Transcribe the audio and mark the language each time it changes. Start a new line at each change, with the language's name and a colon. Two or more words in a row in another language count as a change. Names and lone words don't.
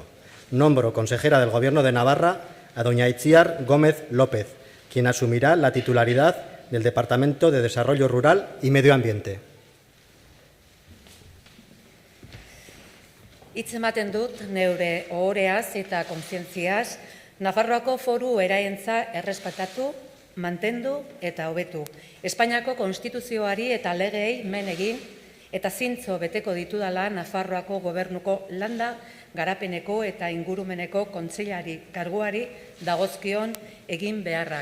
Spanish: Nombro consejera del Gobierno de Navarra a doña Itziar Gómez López, quien asumirá la titularidad del Departamento de Desarrollo Rural y Medio Ambiente.
Basque: Hitz ematen dut neure ohoreaz eta kontzientziaz, Nafarroako foru eraentza errespetatu, mantendu eta hobetu. Espainiako konstituzioari eta legeei men egin eta zintzo beteko ditudala Nafarroako gobernuko landa, garapeneko eta ingurumeneko kontseilari karguari dagozkion egin beharrak.